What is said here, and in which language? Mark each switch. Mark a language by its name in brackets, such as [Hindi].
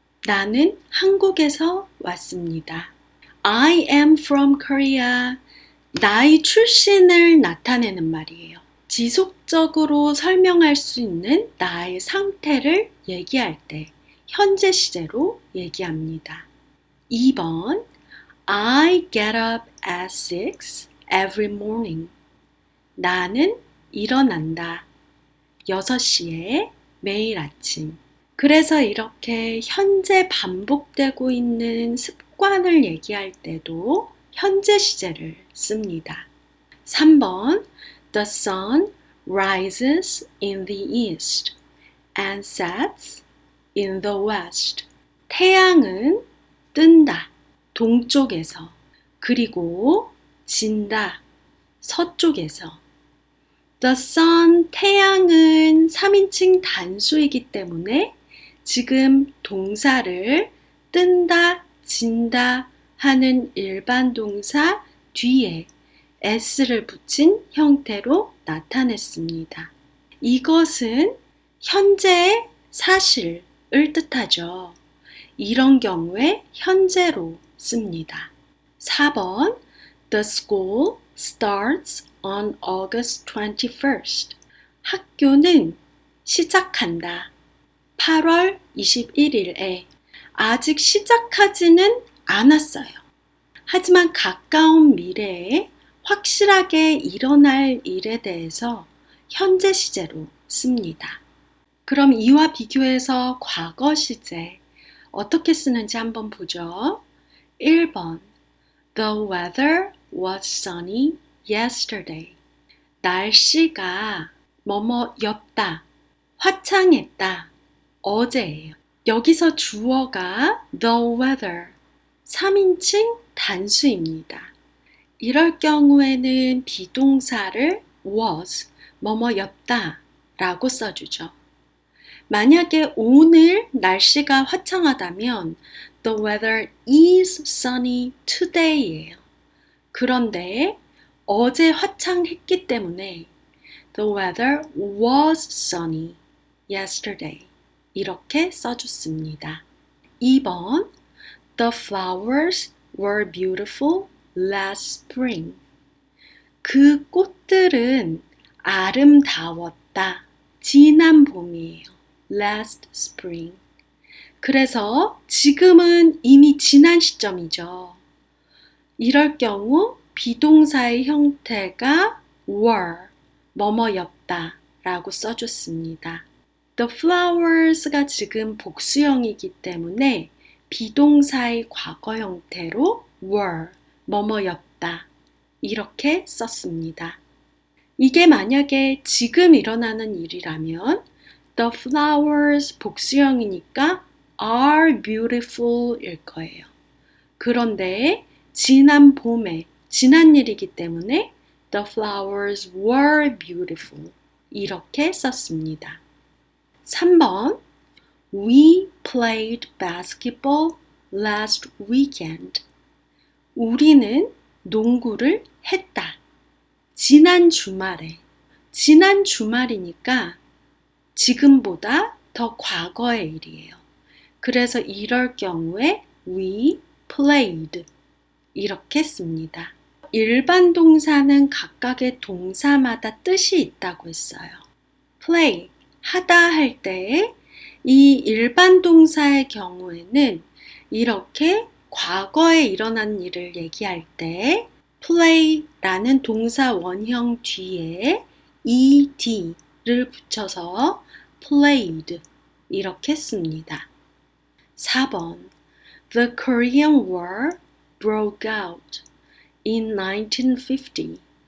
[Korean] 나는 한국에서 왔습니다. [English] I am from Korea. [Korean] 나의 출신을 나타내는 말이에요. 지속적으로 설명할 수 있는 나의 상태를 얘기할 때 현재 시제로 얘기합니다. [English] 2번 I get up at 6 every morning. [Korean] 나는 일어난다. 6시에 매일 아침. 그래서 이렇게 현재 반복되고 있는 습관을 얘기할 때도 현재 시제를 씁니다. [English] 3번 The sun rises in the east and sets in the west. [Korean] 태양은 뜬다. 동쪽에서. 그리고 진다. 서쪽에서. The sun, 태양은 3인칭 단수이기 때문에 지금 동사를 뜬다, 진다 하는 일반 동사 뒤에 s를 붙인 형태로 나타냈습니다. 이것은 현재의 사실을 뜻하죠. 이런 경우에 현재로 씁니다. [English] 4번 The school starts on August 21st. [Korean] 학교는 시작한다. 8월 21일에 아직 시작하지는 않았어요. 하지만 가까운 미래에 확실하게 일어날 일에 대해서 현재 시제로 씁니다. 그럼 이와 비교해서 과거 시제 어떻게 쓰는지 한번 보죠. [English] 1번 The weather was sunny yesterday. [Korean] 날씨가 뭐뭐였다, 화창했다, 어제예요. 여기서 주어가 the weather, 3인칭 단수입니다. 이럴 경우에는 비동사를 was, 뭐뭐였다 라고 써주죠. 만약에 오늘 날씨가 화창하다면 [English] the weather is sunny today예요. [Korean] 그런데 어제 화창했기 때문에 [English] the weather was sunny yesterday [Korean] 이렇게 써줬습니다. [English] 2번 The flowers were beautiful last spring. [Korean] 그 꽃들은 아름다웠다. 지난 봄이에요. [English] Last spring. [Korean] 그래서 지금은 이미 지난 시점이죠. 이럴 경우 비동사의 형태가 were, 뭐뭐였다 라고 써줬습니다. The flowers가 지금 복수형이기 때문에 비동사의 과거 형태로 were, 뭐뭐였다 이렇게 썼습니다. 이게 만약에 지금 일어나는 일이라면 The flowers 복수형이니까 are beautiful 일 거예요. 그런데 지난 봄에 지난 일이기 때문에 [English] The flowers were beautiful [Korean] 이렇게 썼습니다. [English] 3번 We played basketball last weekend. [Korean] 우리는 농구를 했다. 지난 주말에. 지난 주말이니까 지금보다 더 과거의 일이에요. 그래서 이럴 경우에 we played 이렇게 씁니다. 일반 동사는 각각의 동사마다 뜻이 있다고 했어요. play, 하다 할 때 이 일반 동사의 경우에는 이렇게 과거에 일어난 일을 얘기할 때 play라는 동사 원형 뒤에 ed를 붙여서 played 이렇게 씁니다. [English] 4번 The Korean War broke out in 1950.